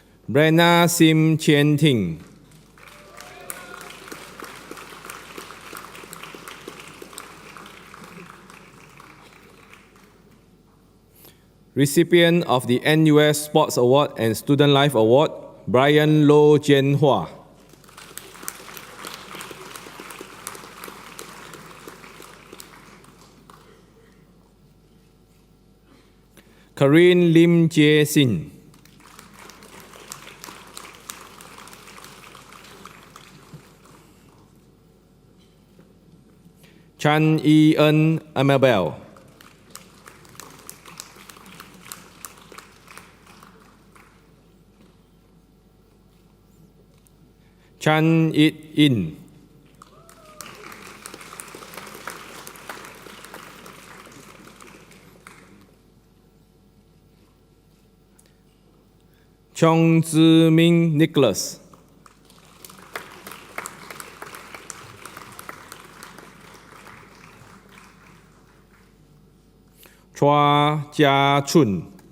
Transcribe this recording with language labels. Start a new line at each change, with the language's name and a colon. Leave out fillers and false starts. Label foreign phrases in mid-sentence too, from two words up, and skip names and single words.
English: Brenna Sim Chien Ting. Recipient of the NUS Sports Award and Student Life Award, Brian Lo Jian Hua. Karin Lim Jie Sin. Chan E. N. Amabel. Chan It In. Chong Ziming Nicholas. Chua Jia Chun.